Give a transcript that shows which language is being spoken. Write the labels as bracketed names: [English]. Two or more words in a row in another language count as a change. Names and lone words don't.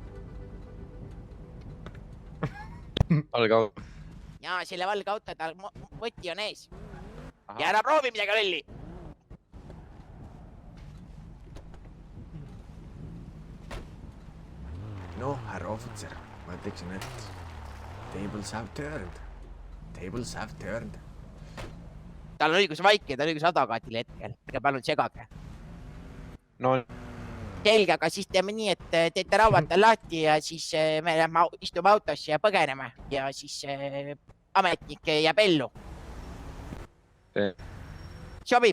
[Estonian] Valge auto. Jaa, selle valge auto tal võti on ees. Ja ära proovi midagi lolli! No, härra ohvitser, ma ütleksin, et [English] tables have turned. Tables have turned. [Estonian] Tal on õigus vaikida, tal on õigus advokaatile hetkel. Ega palun segage. No. Selge, aga siis teeme nii, et teete rauad tal lahti ja siis me lähme istume autosse ja põgeneme. Ja siis ametnik jääb ellu. Sobib?